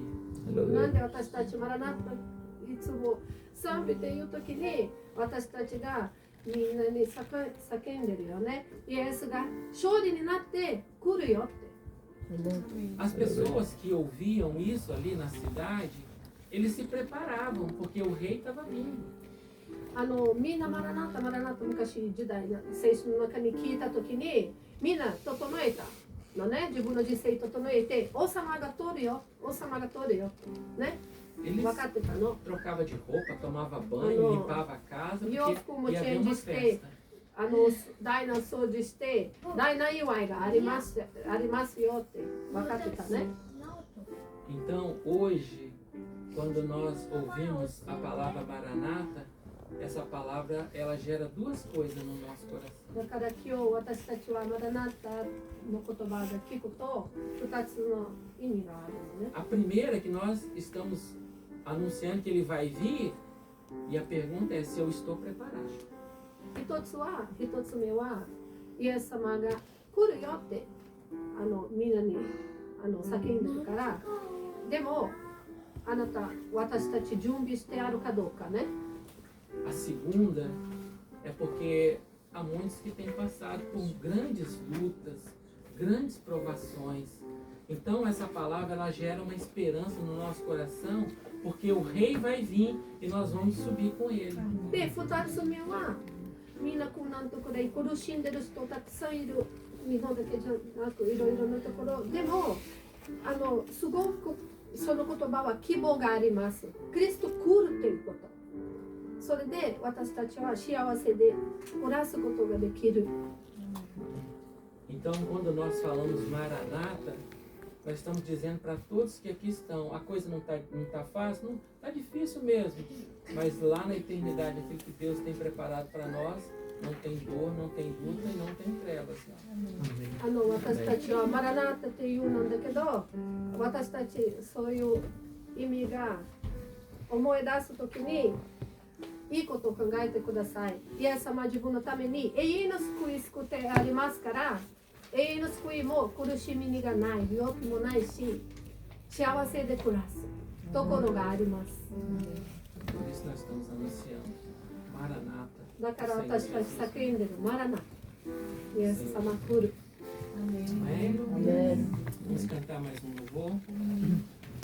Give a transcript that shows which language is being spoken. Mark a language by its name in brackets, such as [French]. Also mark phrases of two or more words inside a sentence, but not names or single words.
[Japanese] なんで私たちマラナタいつも賛美っていう時に私たちがみんなに叫んでるよね。イエスが勝利になって来るよって。 [Portuguese] As pessoas que ouviam isso ali na cidade, eles se preparavam porque o rei estava vindo. [Japanese] みんなマラナタ昔時代の聖書の中に聞いた時にみんな整えたのね。自分の人生整えて王様が通るよ、王様が通るよね。 [Portuguese] Eles [Japanese] 分かってたの。 [Portuguese] trocava de roupa, tomava banho, limpava a casa, porque [Japanese] 洋服もチ [Portuguese] ia [Japanese] ェ [Portuguese] haver [Japanese] ンジ [Portuguese] uma [Japanese] して [Portuguese] festa. [Japanese] 大な掃除して大な祝いがありますよって分かってたね。 [Portuguese] Então, hoje, quando nós ouvimos a palavra Maranata, essa palavra ela gera duas coisas no nosso coração. [Japanese] だから今日私たちはマラナタの言葉で聞くと2つの意味があるのね。 [Portuguese] A primeira é que nós estamos anunciando que ele vai vir e a pergunta é se eu estou preparado. [Japanese] 一つ目はイエス様が来るよってみんなに叫んでるから、でもあなた私たち準備してあるかどうかね。 [Portuguese] A segunda é porque há muitos que têm passado por grandes lutas, grandes provações. Então essa palavra ela gera uma esperança no nosso coração, porque o rei vai vir e nós vamos subir com ele. [Japanese] で2つ目はみんなこんなところで苦しんでる人たくさんいる。日本だけじゃなくいろいろなところでもすごくその言葉は希望があります。クリスト来るということ。それで私たちは幸せで暮らすことができる。 [Portuguese] Então quando nós falamos Maranata, nós estamos dizendo para todos que aqui estão, a coisa não tá fácil, não tá difícil mesmo, mas lá na eternidade aquilo que Deus tem preparado para nós não tem dor, não tem luta e não tem trevas. Não. [Japanese] 私たちはマラナータというなんだけど、私たちそういう意味が思い出すときにいいことを考えてください。イエス様は自分のために永遠の救い救ってありますから、永遠の救いも苦しみがない、病気もないし、幸せで暮らすところがあります。 [Portuguese] Por isso nós estamos anunciando. Maranata. [Japanese] だから私たち叫んでるマラナタ。イエス様来る。 [Portuguese] Amém? Amém. Vamos cantar mais um louvor.